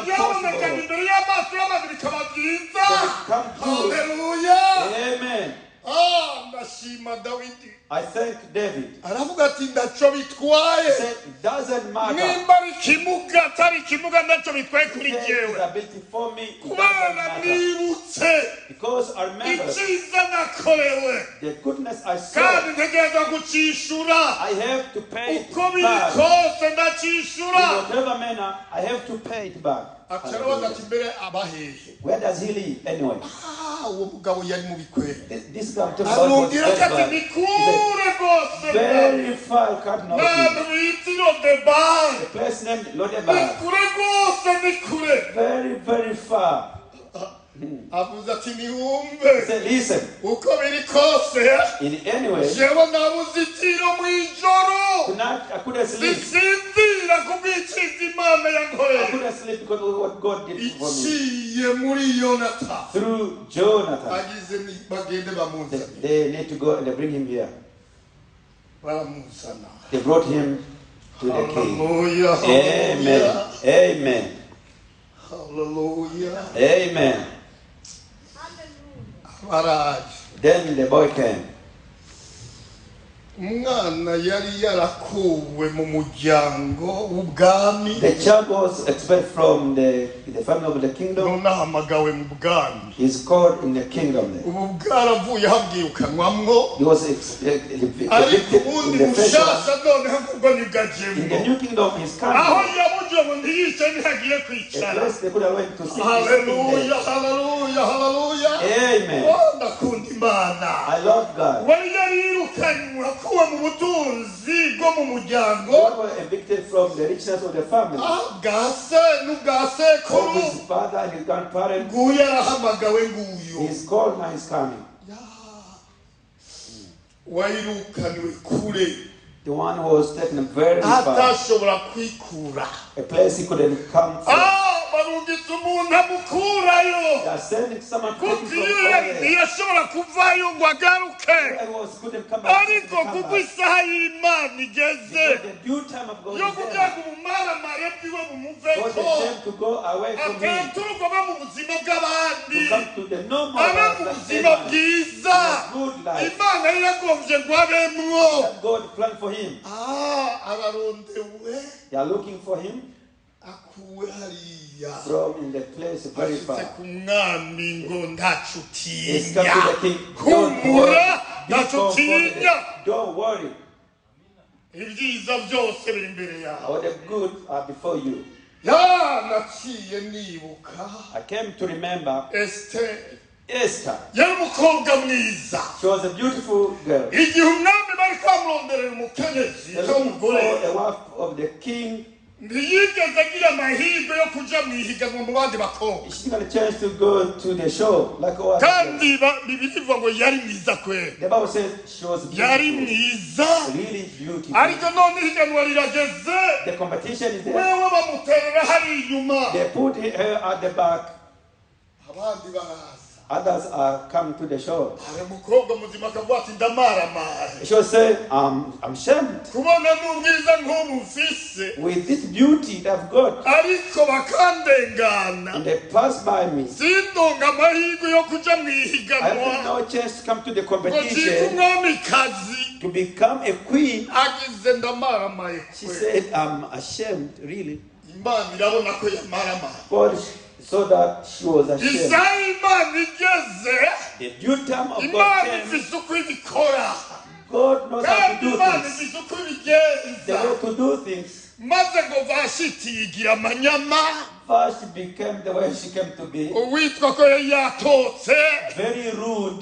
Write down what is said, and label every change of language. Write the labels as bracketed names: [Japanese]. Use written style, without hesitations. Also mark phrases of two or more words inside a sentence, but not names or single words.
[Rundi] ibyaboneka [English] possible. [Rundi] imbere y'amaso y'amazi bikaba byiza [English] Come true. [Rundi] haleluya [English] Amen. [Rundi] ndashima dawidi [English] I thank David. [Rundi] aravuga ati ndaco bitwaye [English] He said, it doesn't matter. [Rundi] nimba ari ikimuga atari ikimuga ndaco bitwaye kuri [English] His [Rundi] jyewe [English] ability for me, it doesn't [Rundi] kubera [English] matter. [Rundi] nibutse [English] Because I remember [Rundi] icyiza nakorewe [English] the goodness I saw. [Rundi] kandi ntegereza gucishura [English] I have to pay it [Rundi] uko biri [English] back. [Rundi] kose [English] In [Rundi] ndacishura [English] whatever manner, I have to pay it back. [Rundi] acarabaza ati mbere abahehe [English] Where does he live anyway? [Rundi] uwo mugabo yari mu bikwere [English] This guy I'm talking about was [Rundi] arongera [English] very [Rundi] ati [English] bad. [Rundi] nikure rwose [English] Very far, you can't know [Rundi] ntabwo [English] it. [Rundi] bitiro de bare [English] The place named Lodebar. [Rundi] nikure rwose nikure [English] Very, very far. [Rundi] avuze ati [English] He [Rundi] niwumve [English] said, listen, [Rundi] uko biri kose [English] in any way, [Rundi] jewe nabuze itiro mu ijoro [English] tonight I couldn't sleep. [Rundi] sinzira kubw'icyiza imana [English] I [Rundi] yankoreye [English] couldn't sleep because of what God did for me. [Rundi] iciye muri yonata [English] Through Jonathan. [Rundi] agize bagende bamuzana [English] They need to go and they bring him here. [Rundi] baramuzana [English] They brought him to the king. [Rundi] haleluya [English] Amen. Amen. [Rundi] haleluya [English] Amen. [Rundi] baraje [English] Then the boy came. [Rundi] umwana yari yarakuwe mu muryango w'ubwami [English] The child was expelled from the family of the kingdom. [Rundi] none ahamagawe mu bwami [English] He's called in the kingdom there. [Rundi] ubu bwaravuye habwirukanwamwo [English] He was [Rundi] ariko [English] evicted [Rundi] ubundi [English] in the first one. [Rundi] mushasha noneho ubwo [English] In the [Rundi] nibwajemwo [English] new kingdom, he's [Rundi] aho [English] coming. [Rundi] yabugiye ngo ntiyice ntihagiye [English] A [Rundi] kwicara [English] place they could have went to sit. [Rundi] haleluya haleluya haleluya [English] Amen. [Rundi] ndakunda imana [English] I love God. [Rundi] wari yarirukanywe akuwe mu butunzi bwo mu muryango [English] God was evicted from the richness of the family. [Rundi] bwa se n'ubwa [English] Of [Rundi] sekuru [English] his father and his grandparents. [Rundi] nguyu yarahamagawe nguyu [English] He's called, now he's coming. [Rundi] warirukaniwe kure [English] The one who was taken very far. [Rundi] atashobora kwikura [English] A place he couldn't come from. [Rundi] barungitse umuntu amukurayo [English] They are sending someone to take [Rundi] kuko [English] him [Rundi] iyo [English] from over there. [Rundi] ntiyashobora kuvayo ngo agaruke [English] I was couldn't come back. [Rundi] ariko kuko isaha y'imana igeze [English] The due time of God [Rundi] yo [English] is there. [Rundi] kugira ngo ubumaramare bwiwe [English] God [Rundi] bumuveko [English] is time to go away from him. [Rundi] akaturuka aba mu buzima bw'abandi [English] To come to the normal [Rundi] aba [English] life [Rundi] mu [English] that [Rundi] buzima [English] everyone- [Rundi] bwiza [English] good life [Rundi] imana yari yagombye ngo abemwo [English] that God planned for him. [Rundi] ararondewe [English] They are looking for him [Rundi] akuwe hariya [English] from in the place very [Rundi] ashitse [English] far. [Rundi] ku mwami ngo ntaco [English] He's come [Rundi] utinya [English] to the king. Don't [Rundi] humura [English] worry. Be [Rundi] ntaco [English] comforted. [Rundi] utinya [English] Don't worry. [Rundi] ibyiza byose biri imbere yawe [English] All the good are before you. [Rundi] naciye nibuka [English] I came to remember [Rundi] esiteri [English] Esther. [Rundi] yari umukobwa mwiza [English] She was a beautiful girl. [Rundi] igihe umwami bari kwamuronderera umukenyezi [English] They [Rundi] cyangwa [English] looking for [Rundi] umugore [English] a wife of the king. [Rundi] ntiyigeze agira amahirwe yo kuja mu ihiganwa mu bandi bakobwa [English] She got a chance to go to the show like what? [Rundi] kandi bibiri bivuga ngo yari mwiza kwera [English] The Bible says she was [Rundi] yari [English] beautiful. [Rundi] mwiza [English] Really beautiful. [Rundi] ariko none ihiganwa rirageze [English] The competition is there. [Rundi] wewe bamuterera hari inyuma [English] They put her at the back. [Rundi] abandi baraza [English] Others are coming to the show. [Rundi] hari umukobwa muzima akavuga ati ndamaramare [English] She was saying, I'm ashamed [Rundi] kubona n'ubwiza nk'ubu mfise [English] with this beauty that I've got. [Rundi] ariko bakandengana [English] And they passed by me. [Rundi] sindonga amahirwe yo kuja mu [English] I have [Rundi] ihiganwa [English] no chance to come to the [Rundi] ngo cika [English] competition [Rundi] umwamikazi [English] to become a queen. [Rundi] agize ndamaramaye [English] She [Rundi] kwe [English] said, I'm ashamed, really. [Rundi] imana irabona ko yamaramaye [English] God saw that she was ashamed. [Rundi] isaha imana igeze [English] The due time of God [Rundi] imana [English] came. [Rundi] ifise uko ibikora [English] God knows how to [Rundi] kandi [English] do [Rundi] imana [English] things. [Rundi] ifise uko [English] The [Rundi] ibigenza [English] way to do things. [Rundi] maze ngo vashiti yigira amanyama [English] First she became the way she came to be. [Rundi] uwitwa ko yari yatotse [English] Very rude.